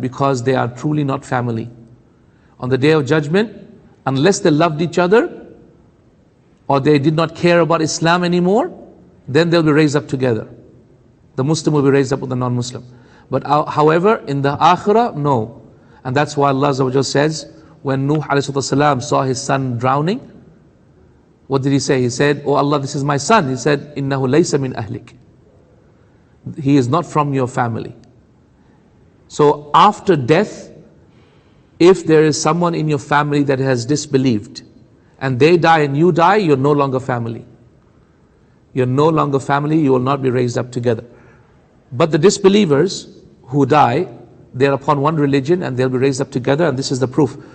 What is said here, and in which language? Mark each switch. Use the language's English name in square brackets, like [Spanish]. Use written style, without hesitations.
[English] Because they are truly not family. On the day of judgment, unless they loved each other or they did not care about Islam anymore, then they'll be raised up together. The Muslim will be raised up with the non-Muslim. But however, in the Akhirah, no. And that's why Allah Azza wa Jalla says, when Nuh ﷺ saw his son drowning, what did he say? He said, oh Allah, this is my son. He said, [Arabic] إِنَّهُ لَيْسَ مِنْ أَهْلِكَ. [English] He is not from your family. So after death, if there is someone in your family that has disbelieved, and they die and you die, you're no longer family. You're no longer family, you will not be raised up together. But the disbelievers who die, they're upon one religion and they'll be raised up together, and this is the proof.